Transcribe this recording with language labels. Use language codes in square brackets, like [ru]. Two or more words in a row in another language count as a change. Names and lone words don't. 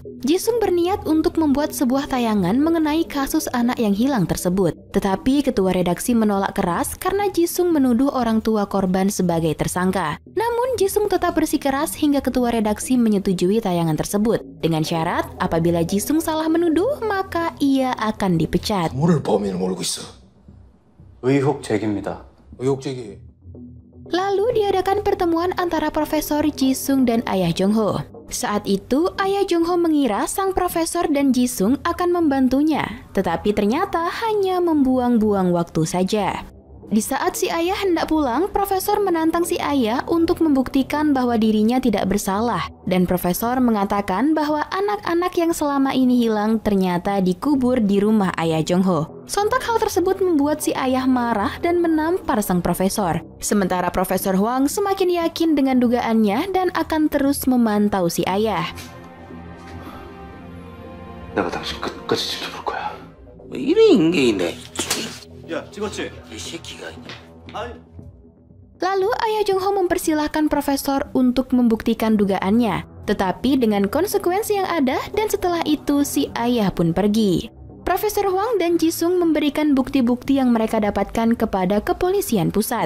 [id] Jisung berniat untuk membuat sebuah tayangan mengenai kasus anak yang hilang tersebut. Tetapi ketua redaksi menolak keras karena Jisung menuduh orang tua korban sebagai tersangka. Namun Jisung tetap bersikeras hingga ketua redaksi menyetujui tayangan tersebut. Dengan syarat, apabila Jisung salah menuduh, maka ia akan dipecat. [ko] 뭐를 범인을 모르고 있어? 의혹 제기입니다. 의혹 제기. [id] Lalu diadakan pertemuan antara Profesor Jisung dan Ayah Jong-ho. Saat itu, Ayah Jong-ho mengira sang profesor dan Jisung akan membantunya, tetapi ternyata hanya membuang-buang waktu saja. Di saat si ayah hendak pulang, profesor menantang si ayah untuk membuktikan bahwa dirinya tidak bersalah. Dan profesor mengatakan bahwa anak-anak yang selama ini hilang ternyata dikubur di rumah Ayah Jong-ho. Sontak hal tersebut membuat si ayah marah dan menampar sang profesor. Sementara Profesor Hwang semakin yakin dengan dugaannya dan akan terus memantau si ayah. [ko] 내가 당신 끝까지 지켜볼 거야. 뭐 이런 인간이네. 야, 찍었지? 이 새끼가 있냐. [id] Lalu Ayah Jong-ho mempersilahkan profesor untuk membuktikan dugaannya, tetapi dengan konsekuensi yang ada, dan setelah itu si ayah pun pergi. Profesor Hwang dan Jisung memberikan bukti-bukti yang mereka dapatkan kepada kepolisian pusat.